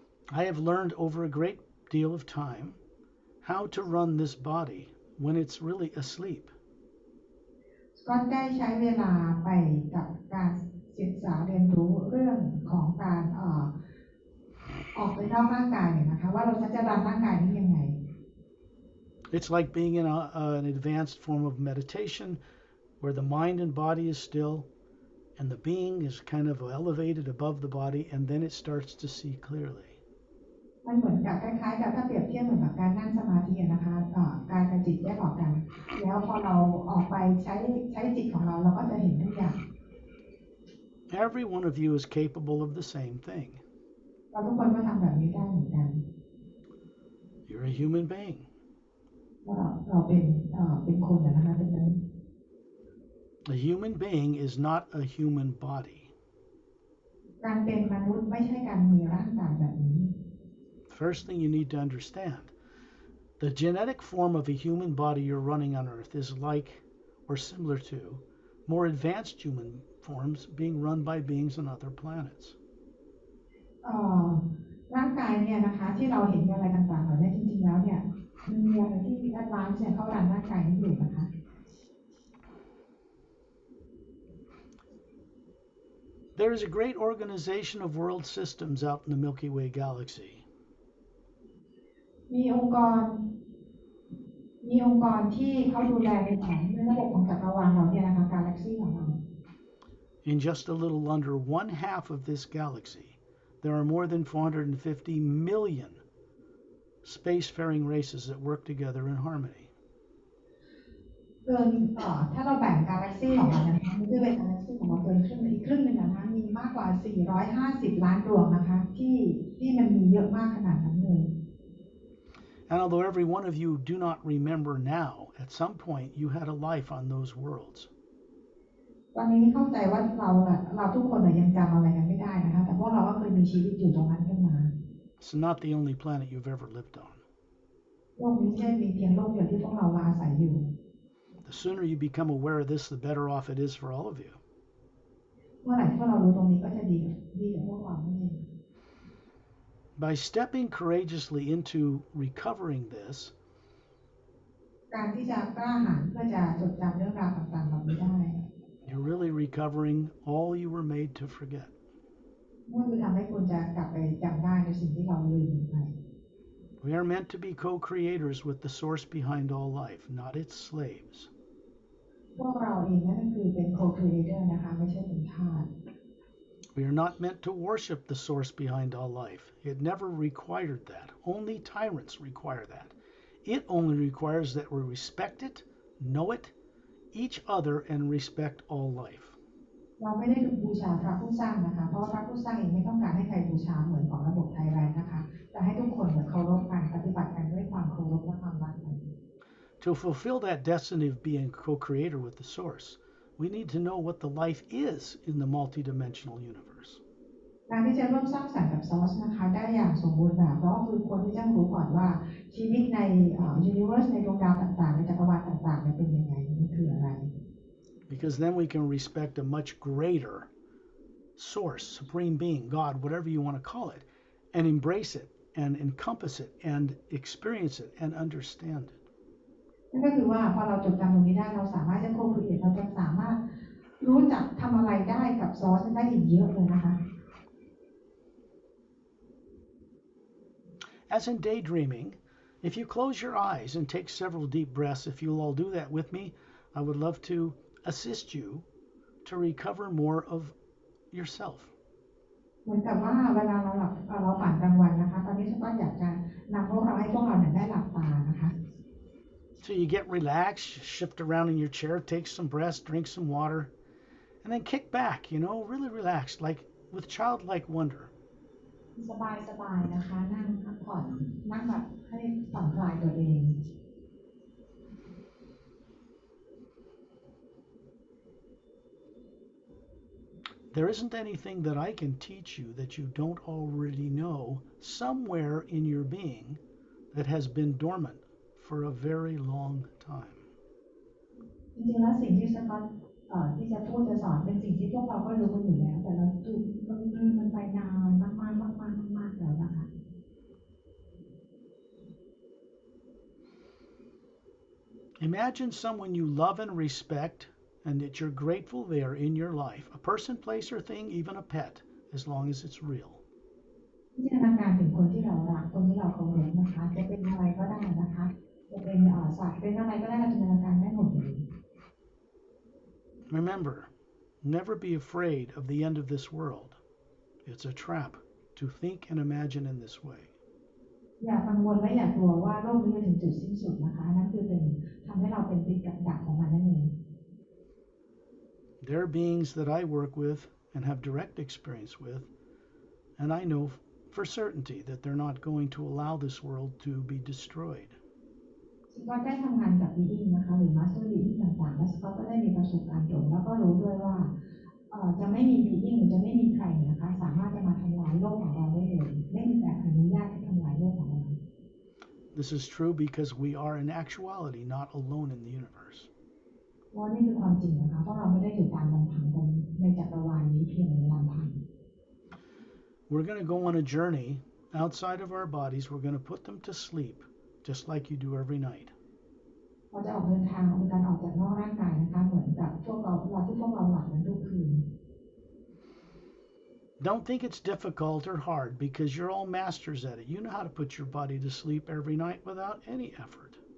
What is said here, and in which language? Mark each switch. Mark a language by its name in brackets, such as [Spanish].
[English] I have learned over a great deal of time how to run this body when it's really asleep. [Thai] ก็ได้ใช้เวลาไปกับการศึกษาเรียนรู้เรื่องของการออกไปนอกร่างกายเนี่ยนะคะว่าเราจะรันร่างกายนี้ยังไง [English] It's like being in an advanced form of meditation where the mind and body is still and the being is kind of elevated above the body and then it starts to see clearly. [Thai] มันเหมือนกับคล้ายๆกับถ้าเปรียบเทียบเหมือนกับการนั่งสมาธินะคะกายกับจิตแยกออกกันแล้วพอเราออกไปใช้จิตของเราเราก็จะเห็นทุกอย่าง [English] Every one of you is capable of the same thing. [Thai] เราทุกคนก็ทำแบบนี้ได้เหมือนกัน [English] You're a human being. [Thai] เราเป็นคนนะคะเป็นนั้น [English] A human being is not a human body. [Thai] การเป็นมนุษย์ไม่ใช่การมีร่างกายแบบนี้ [English] First thing you need to understand, the genetic form of a human body you're running on Earth is like or similar to more advanced human forms being run by beings on other planets. [Thai] ร่างกายเนี่ยนะคะที่เราเห็นอะไรต่างๆเหล่านี้จริงๆแล้วเนี่ยมันมีอะไรที่แอดวานซ์เนี่ยเขารันร่างกายนี้อยู่นะคะ [English] There is a great organization of world systems out in the Milky Way galaxy. [Thai] มีองค์กรที่เขาดูแลในระบบของจักรวาลเราเนี่ยนะคะกาแล็กซี่ของเรา [English] In just a little under one half of this galaxy, there are more than 450 million spacefaring races that work together in harmony. [Thai] ถ้าเราแบ่งกาแล็กซี่ของเรานะคะมันจะเป็นกาแล็กซี่ของเราเกินครึ่งอีกครึ่งหนึ่งนะคะมีมากกว่า450ล้านดวงนะคะที่มันมีเยอะมากขนาดนั้นเลย [English] And although every one of you do not remember now, at some point you had a life on those worlds. [Thai] ตอนนี้เข้าใจว่าเราทุกคนยังจำอะไรกันไม่ได้นะคะแต่พวกเราก็เคยมีชีวิตอยู่ตรงนั้นขึ้นมา [English] It's not the only planet you've ever lived on. [Thai] โลกนี้ไม่ใช่มีเพียงโลกเดียวที่พวกเราอาศัยอยู่ [English] The sooner you become aware of this, the better off it is for all of you. [Thai] เมื่อไหร่ที่พวกเรารู้ตรงนี้ก็จะดีกับพวกเราเอง [English] By stepping courageously into recovering this, [Thai] การที่จะกล้าหาญเพื่อจะจดจำเรื่องราวต่างๆเหล่านี้ได้ [English] you're really recovering all you were made to forget. [Thai] นั่นคือทำให้คุณจะกลับไปจำได้ในสิ่งที่เราลืมไป [English] We are meant to be co-creators with the source behind all life, not its slaves. [Thai] พวกเราเองนั่นก็คือเป็น co-creator นะคะไม่ใช่เป็นทาส [English] We are not meant to worship the source behind all life. It never required that. Only tyrants require that. It only requires that we respect it, know it, each other, and respect all life. [Thai] เราไม่ได้บูชาพระผู้สร้างนะคะเพราะพระผู้สร้างเองไม่ต้องการให้ใครบูชาเหมือนของระบบไทยแลนด์นะคะแต่ให้ทุกคนเคารพกันปฏิบัติกันด้วยความเคารพและความรักกัน [English] To fulfill that destiny of being co-creator with the source, we need to know what the life is in the multidimensional universe. [Thai] การที่จะร่วมสร้างสรรค์กับซอสนะคะได้อย่างสมบูรณ์แบบก็คือควรที่จะรู้ก่อนว่าชีวิตในยูนิเวอร์สในดวงดาวต่างๆในจักรวาลต่างๆเป็นยังไงมันคืออะไร [English] Because then we can respect a much greater source, supreme being, God, whatever you want to call it, and embrace it and encompass it and experience it and understand it. [Thai] นั่นก็คือว่าพอเราจดจำตรงนี้ได้เราสามารถจะโคคุยเราจะสามารถรู้จักทำอะไรได้กับซอสได้อีกเยอะเลยนะคะ [English] As in daydreaming, if you close your eyes and take several deep breaths, if you'll all do that with me, I would love to assist you to recover more of yourself. [Thai] เหมือนกับว่าเวลาเราฝันกลางวันนะคะตอนนี้ฉันก็อยากจะนำพวกเราให้พวกเราได้หลับตานะคะ [English] So you get relaxed, shift around in your chair, take some breaths, drink some water, and then kick back, really relaxed, like with childlike wonder. [Thai] สบายๆนะคะนั่งพักผ่อนนั่งแบบให้ผ่อนคลายตัวเอง [English] There isn't anything that I can teach you that you don't already know somewhere in your being that has been dormant for a very long time. [Thai] จริงๆแล้วสิ่งที่ที่จะพูดจะสอนเป็นสิ่งที่พวกเราก็รู้กันอยู่แล้วแต่เราลืมมันไปนานมากๆแล้วนะคะ [English] Imagine someone you love and respect and that you're grateful they are in your life. A person, place, or thing, even a pet, as long as it's real. [Thai] จินตนาการถึงคนที่เรารักคนที่เราเคารพนะคะจะเป็นอะไรก็ได้นะคะจะเป็นสัตว์เป็นอะไรก็ได้เราจินตนาการได้หมดเลย [English] Remember, never be afraid of the end of this world. It's a trap to think and imagine in this way. [Thai] อย่ากังวลและอย่ากลัวว่าโลกนี้จะถึงจุดสิ้นสุดนะคะนั่นคือเป็นทำให้เราเป็นติดกับดักของมันนั่นเอง [English] There are beings that I work with and have direct experience with, and I know for certainty that they're not going to allow this world to be destroyed. [Thai] สกอตได้ทำงานกับบีอิงนะคะหรือมาสเตอร์บีอิงต่างๆและสกอตก็ได้มีประสบการณ์ตรงแล้วก็รู้ด้วยว่าจะไม่มีบีอิงหรือจะไม่มีใครนะคะสามารถจะมาทำลายโลกของเราได้เลยไม่มีการอนุญาตให้ทำลายโลกของเรา [English] This is true because we are in actuality not alone in the universe. [Thai] ว่านี่คือความจริงนะคะเพราะเราไม่ได้อยู่ตามลำพังในจักรวาลนี้เพียงลำพัง [English] We're going to go on a journey outside of our bodies. We're going to put them to sleep, just like you do every night. [Thai] เราจะออกเดินทางเป็นการออกจากนอกร่างกายนะคะเหมือนกับพวกเราเวลาที่พวกเราหลับกันทุกคืน [English] Don't think it's difficult or hard because you're all masters at it. You know how to put your body to sleep every night without any effort.